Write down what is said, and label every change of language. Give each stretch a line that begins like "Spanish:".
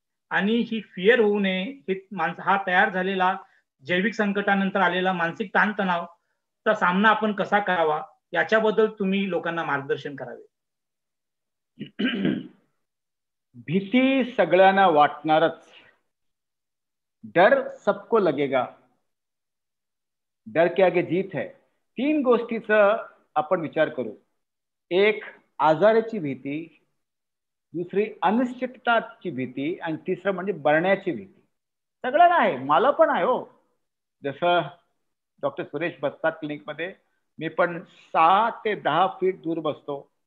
Marathi: आणि ही फिअर होऊ नये, हा तयार झालेला जैविक संकटानंतर आलेला मानसिक ताणतणावचा सामना आपण कसा करावा? याच्याबद्दल तुम्ही लोकांना मार्गदर्शन करावे. भीती सगळ्यांना वाटणारच.
Hindi: डर सबको लगेगा, डर के आगे जीत है.
Marathi: 3 गोष्टीचा आपण विचार करू. एक आजाराची भीती, दुसरी अनिश्चितताची भीती आणि तिसरं म्हणजे मरण्याची भीती. सगळ्यांना आहे, मला पण आहे हो. जसं डॉक्टर सुरेश बसतात क्लिनिकमध्ये, मी पण 6 ते 10 फीट दूर बसतो.